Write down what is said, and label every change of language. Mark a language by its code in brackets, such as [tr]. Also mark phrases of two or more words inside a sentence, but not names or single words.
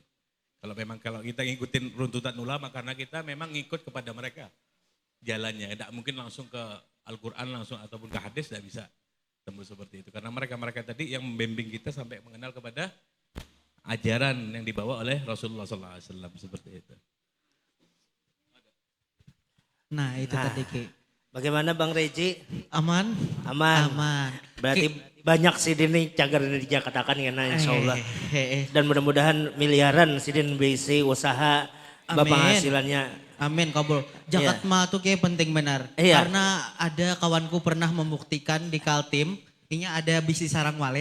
[id] Kalau kita ngikutin runtutan ulama, karena kita memang ngikut kepada mereka jalannya, tidak mungkin langsung ke Al-Quran langsung ataupun ke hadis, tidak bisa tembus seperti itu. Karena mereka tadi yang membimbing kita sampai mengenal kepada ajaran yang dibawa oleh Rasulullah SAW seperti itu. Nah itu tadi Ki. Bagaimana Bang Reji? Aman? Aman. Aman. [bjn] Berarti banyak sidin nih cagar dari katakan ya, [ar] insya Allah. [bjn] Dan mudah-mudahan miliaran sidin bisi usaha penghasilannya. [id] Amin, kabul. Zakat mah tuh kayak penting benar. Iya. Karena ada kawanku pernah membuktikan di Kaltim, ini ada bisnis sarang walet.